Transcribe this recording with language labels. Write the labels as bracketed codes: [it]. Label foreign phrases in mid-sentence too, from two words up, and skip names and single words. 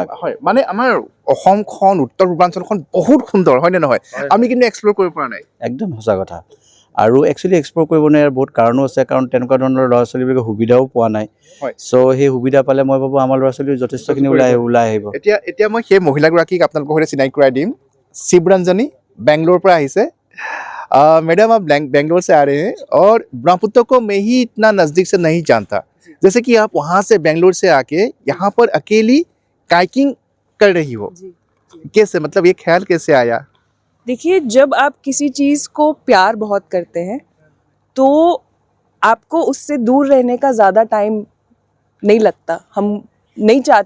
[as] হয় মানে আমাৰ অসমখন উত্তৰ পূৰ্বাঞ্চলখন বহুত সুন্দৰ হয়নে নহয় আমি কিন্তু এক্সপ্ল'ৰ কৰিব পৰা নাই একদম সঁচা কথা আৰু একচুৱেলি এক্সপ্ল'ৰ কৰিব নোৱাৰে বহুত কাৰণো আছে কাৰণ তেনেকুৱা ধৰণৰ ল'ৰা ছোৱালীবিলাকে সুবিধাও পোৱা নাই চ' সেই সুবিধা পালে মই ভাবোঁ আমাৰ ল'ৰা ছোৱালী যথেষ্টখিনি ওলাই আহিব। এতিয়া মই সেই মহিলাগৰাকীক আপোনালোকৰ সৈতে চিনাকি কৰাই দিম শিৱৰঞ্জনী বেংগলোৰ পৰা আহিছে। [hi] मैडम आप बेंगलोर से आ रहे हैं और ब्रह्मपुत्र को मैं ही इतना नज़दीक से नहीं जानता जैसे कि आप वहाँ से बेंगलोर से आके यहाँ पर अकेली काइकिंग कर रही हो कैसे मतलब ये ख्याल कैसे आया? देखिए जब आप किसी चीज़ को प्यार बहुत करते हैं तो आपको उससे दूर रहने का ज़्यादा टाइम नहीं लगता हम नहीं चाहते